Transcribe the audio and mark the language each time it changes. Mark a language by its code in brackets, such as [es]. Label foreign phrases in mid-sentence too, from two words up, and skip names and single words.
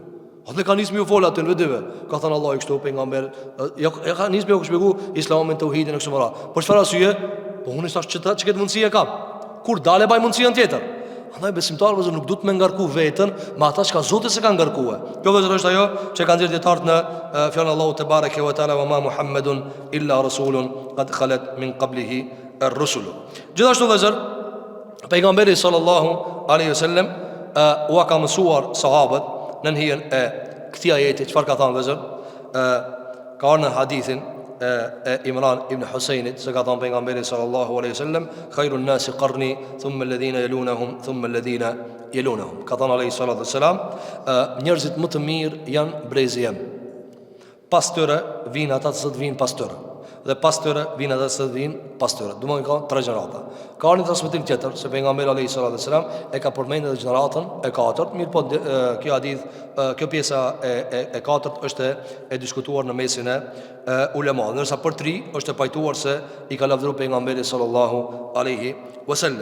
[sq] Atë ka nisë më fol atë në vetë. Ka thonë Allah i kështu pejgamber, ja ka nisë më shpjegoj Islamin, tauhidin e kështu me radhë. Por çfarë arsye? Po unë thash që këtë mundësi e kam. Kur dalë baj mundësinë tjetër. Andaj besimtarët vëzër nuk duhet me ngarku veten me ata që Zoti se ka ngarkuar. Kjo vëzër është ajo që kanë dhënë dietarët në fjalën [ar] الله تبارك وتعالى وما محمد إلا رسول قد خلت من قبله الرسل. [sq] Gjithashtu vëzër pejgamberi [ar] صلى الله عليه وسلم [sq] u ka mësuar sahabët në hijen e këtij ajeti. Çfarë ka thënë vëzër? Ka në hadithin Imran ibn Husajnit se ka thënë pejgamberi [ar] صلى الله عليه وسلم خير الناس قرني ثم الذين يلونهم ثم الذين يلونهم. [sq] Ka thënë [ar] عليه الصلاة والسلام [sq] njerëzit më të mirë janë brezi jam. Pas tyre vijnë ata që vijnë pas tyre. Dhe pas tyre vijnë ata që vijnë pas tyre. Domethënë ka tre gjenerata. Ka një transmetim tjetër se pejgamberi [ar] عليه الصلاة والسلام [sq] e ka përmendur gjeneratën e katërt, mirë po kjo hadith, kjo pjesa e katërt është e diskutuar në mesin e ulema, ndërsa për tri është e pajtuar se i ka lavdëruar pejgamberi [ar] صلى الله عليه وسلم.